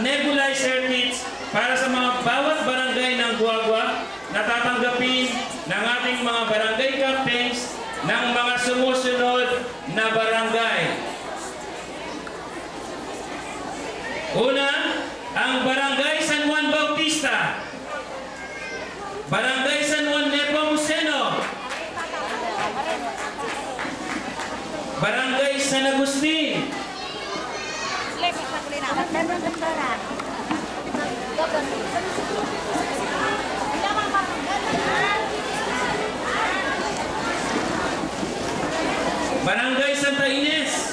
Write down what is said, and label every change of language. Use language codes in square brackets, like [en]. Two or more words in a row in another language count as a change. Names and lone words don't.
[en] nebulizer kits [tl] para sa mga bawat barangay ng Guagua na tatanggapin ng ating mga barangay captains ng mga sumusunod na barangay. Una, ang Barangay San Juan Bautista, Barangay San Juan Nepomuceno, Barangay San Agustin. Barangay Santa Ines.